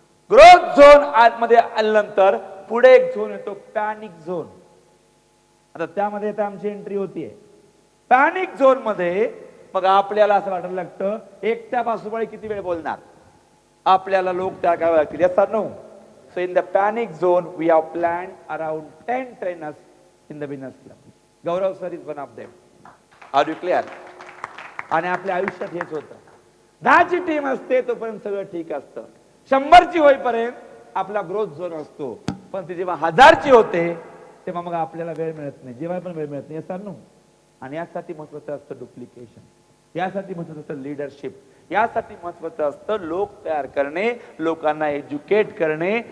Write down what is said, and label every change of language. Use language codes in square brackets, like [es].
[mr] Growth zone आतमध्ये आल्यानंतर पुढे एक झोन येतो, पॅनिक झोन. आता त्यामध्ये आता आमची एंट्री होतीये पॅनिक झोन मध्ये. मग आपल्याला असं वाटायला लागतं एकट्या बाजूबाई किती वेळ बोलणार, आपल्याला लोक त्या काय लागतील. [en] yes or no? So in the panic zone we have planned around 10 trainers in the winners club. Gaurav sir is one of them. Are you clear? [mr] आणि आपल्या आयुष्यात हेच होतं. 10ची टीम असते तोपर्यंत सगळं ठीक असतं. 100ची होईपर्यंत आपला ग्रोथ झोन असतो. पण ती जेव्हा 1000ची होते तेव्हा मग आपल्याला वेळ मिळत नाही, जेव्हा पण वेळ मिळत नाही. [en] yes or no? [mr] आणि यासाठी महत्वाचं असतं डुप्लिकेशन, यासाठी महत्वाचं असतं लीडरशिप, यासाठी महत्वाचं असतं लोक तयार करणे, लोकांना एज्युकेट करणे.